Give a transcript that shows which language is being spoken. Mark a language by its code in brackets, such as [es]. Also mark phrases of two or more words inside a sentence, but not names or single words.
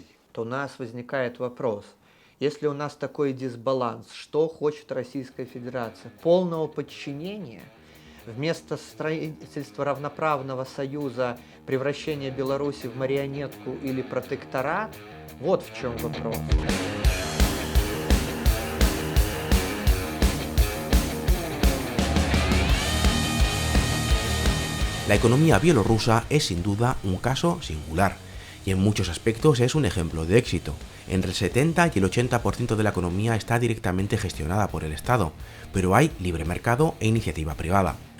[ru] То у нас возникает вопрос, если у нас такой дисбаланс, что хочет Российская Федерация? Полного подчинения? Вместо строительства равноправного союза, превращения Беларуси в марионетку или протекторат? Вот в чем вопрос. [es] La economía bielorrusa es sin duda un caso singular y en muchos aspectos es un ejemplo de éxito. Entre el 70 y el 80% de la economía está directamente gestionada por el Estado, pero hay libre mercado e iniciativa privada.